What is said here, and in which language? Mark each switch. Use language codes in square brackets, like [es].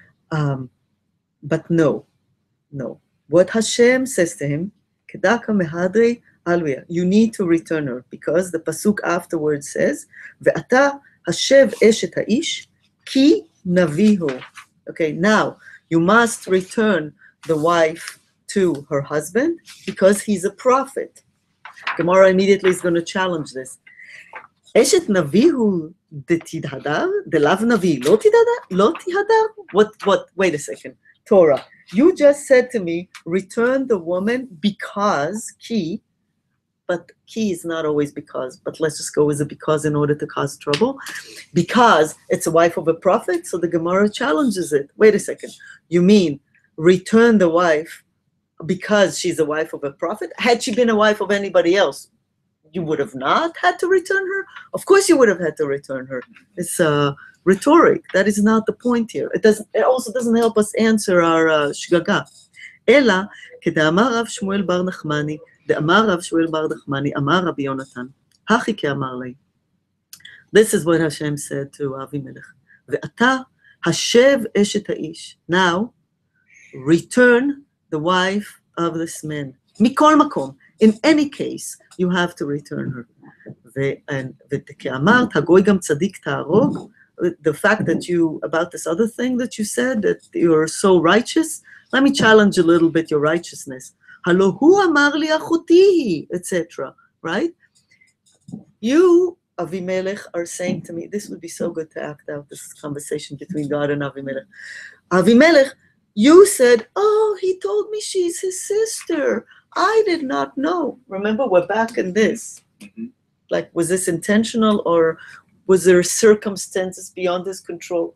[en] But no. What Hashem says to him, Kedaka mehadri alwia, you need to return her, because the pasuk afterwards says, Ve'ata [he] השב אשת האיש, כי נביא הוא. [en] Okay, now you must return the wife to her husband because he's a prophet. Gemara immediately is going to challenge this. [he] אשת נביא הוא דתדהדר, דלאו נביא לא תדהדר? לא תדהדר? [en] What, wait a second. Torah, you just said to me, return the woman because ki, but ki is not always because, but let's just go with a because in order to cause trouble. Because it's a wife of a prophet, so the Gemara challenges it. Wait a second. You mean return the wife because she's a wife of a prophet? Had she been a wife of anybody else, you would have not had to return her? Of course you would have had to return her. It's rhetoric. That is not the point here. It also doesn't help us answer our shgaga. [he] אלא כדאמר רב שמואל בר נחמני, דאמר רב שמואל בר נחמני, אמר רבי יונתן, הכי כאמר לי. [en] This is what Hashem said to Avimelech. [he] ואתה השב אשת האיש. [en] Now, return the wife of this man. [he] מכל מקום. [en] In any case, you have to return her. [he] וכאמרת, הגוי גם צדיק תהרוג. [en] The fact that you, about this other thing that you said, that you're so righteous, let me challenge a little bit your righteousness. [he] הלא הוא אמר לי אחותי היא, etc. [en] Right? You, Avimelech, are saying to me, this would be so good to act out this conversation between God and Avimelech. Avimelech, you said, oh, he told me she's his sister. I did not know. Remember, we're back in this. Like, was this intentional or was there circumstances beyond his control?